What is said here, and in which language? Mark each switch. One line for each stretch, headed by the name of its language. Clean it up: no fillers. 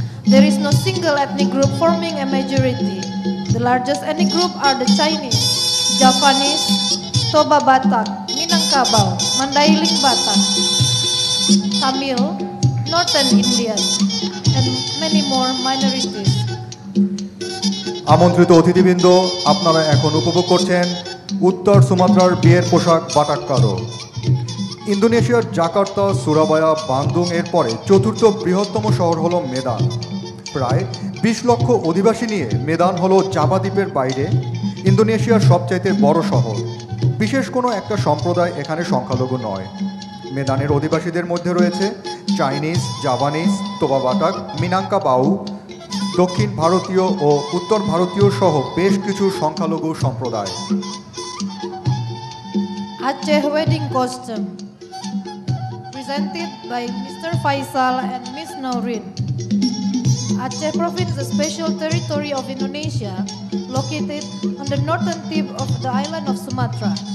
English: There is no single ethnic group forming a majority. The largest ethnic group are the Chinese, Javanese, Toba Batak, Minangkabau, Mandailing Batak, Tamil, Northern Indian, and many more minorities.
Bangla: আমন্ত্রিত অতিথিবৃন্দ, আপনারা এখন উপভোগ করছেন উত্তর সুমাত্রার বিয়ের পোশাক buttock কারো। ইন্দোনেশিয়ার জাকার্তা, সুরাবায়া, বান্দুং এর পরে চতুর্থ বৃহত্তম শহর হলো মেদান। প্রায় 20 লক্ষ অধিবাসী নিয়ে মেদান হলো জাভা দ্বীপের বাইরে ইন্দোনেশিয়ার সবচাইতে বড় শহর। বিশেষ কোনো একটা সম্প্রদায় এখানে সংখ্যালঘু নয়। মেদানের অধিবাসীদের মধ্যে রয়েছে চাইনিজ, জাভানিজ, তোবা বাটাক, মিনাঙ্কাবাউ, দক্ষিণ ভারতীয় ও উত্তর ভারতীয় সহ বেশ কিছু সংখ্যালঘু সম্প্রদায়।
English: Aceh wedding costume, presented by Mr. Faisal and Miss Naurin. Aceh province is a special territory of Indonesia, located on the northern tip of the island of Sumatra.